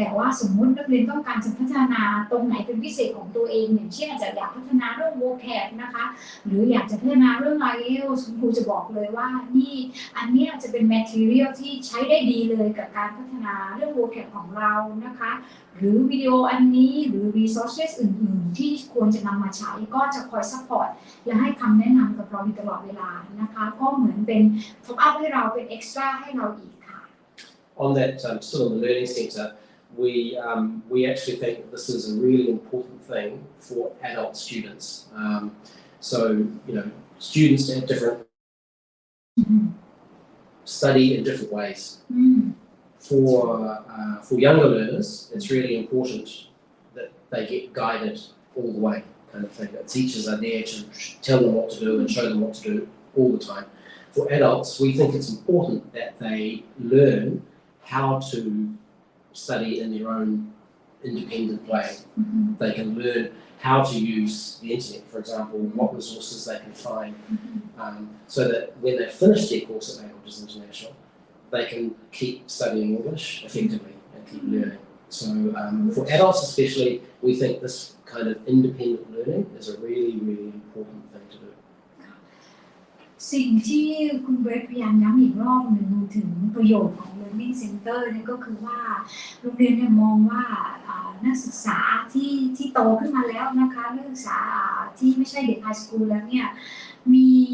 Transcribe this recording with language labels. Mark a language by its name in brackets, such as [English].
[Thai] แต่ว่าสมมุตินักเรียนต้องการจะพัฒนาตรงไหนเป็นพิเศษของตัวเองอย่างเช่นอาจจะอยากพัฒนาเรื่อง vocab นะคะหรืออยากจะพัฒนาเรื่อง IELTS คุณครูจะบอกเลยว่านี่อันนี้จะเป็น material ที่ใช้ได้ดีเลยกับการพัฒนาเรื่อง vocab ของเรานะคะหรือวิดีโออันนี้หรือ resources อื่นๆที่ควรจะนำมาใช้ก็จะคอย support และให้คำแนะนำกับเราตลอดเวลานะคะก็เหมือนเป็น top up ให้เราเป็น extra ให้เราอีกค่ะ [English] On that, still in the learning centre, we actually think that this is a really important thing for adult students. So students have different study in different ways. For younger learners, it's really important that they get guided all the way, kind of thing. That teachers are there to tell them what to do and show them what to do all the time. For adults, we think it's important that they learn how to study in their own independent way. They can learn how to use the internet, for example, what resources they can find, so that when they finish their course at Languages International, they can keep studying English effectively and keep learning. So for adults especially, we think this kind of independent learning is a really, really important thing to do. [Thai] สิ่งที่คุณเบรดพยายามย้ำอีกรอบหนึ่งถึงประโยชน์ของ Learning Center เนี่ยก็คือว่าโรงเรียนเนี่ยมองว่านักศึกษาที่โตขึ้นมาแล้วนะคะนักศึกษาที่ไม่ใช่เด็กไฮสคูลแล้วเนี่ยมี